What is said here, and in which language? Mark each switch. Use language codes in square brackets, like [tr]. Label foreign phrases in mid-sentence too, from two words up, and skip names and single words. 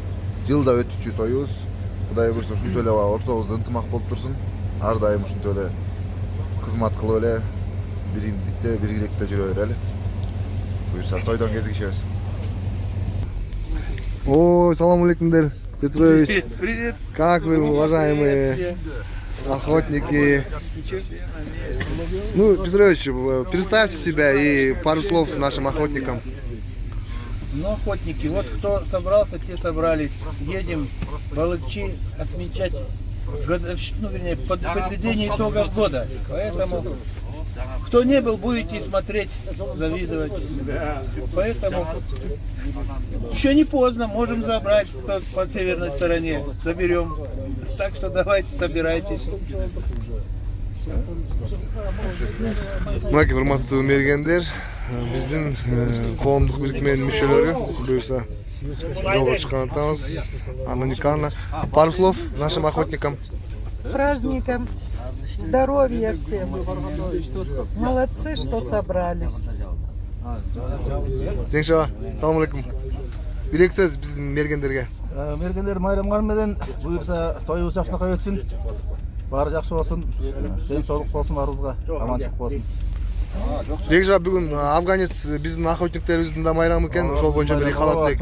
[ky] Жылда өтүүчү тоюбуз. Кудай буйрса ушунтип эле ортобузда ынтымак болуп турсун. Ар дайым ушунтип эле кызмат кылып эле биримдикте, биргиликте жүрө берели. Буйрса тойдон кезигишебиз. Ой, салам алейкумдер, [ru] Петрович. Привет. Как вы, уважаемые охотники? Ну, Петрович, представьте себя и пару слов нашим охотникам. Ну, охотники, вот кто собрался, те собрались. Едем в Балыкчи отмечать годовщину, вернее, подведение итогов года. Поэтому, кто не был, будете смотреть, завидовать. Поэтому еще не поздно, можем забрать, кто по северной стороне, заберем. Так что давайте, собирайтесь. [ky] Мынаки урматтуу мергендер, биздин коомдук бирикменин мүчөлөрү буюрса жолго чыккан атабыз. [ru] Анна Николаевна, пару слов нашим охотникам. С праздником. Здоровья всем. Молодцы, что собрались. [ky] Жеңшева, салам алейкум. Бирек сөз биздин мергендерге. Мергендер майрамдар менен буюрса тойубуз жакшынакай өтсүн. Бары жакшы болсун, ден соолук болсун баарыбызга, аманчылык болсун. Жеңшева, бүгүн афганец биздин охотниктерибиздин да майрамы экен, ошол боюнча бир калат элек.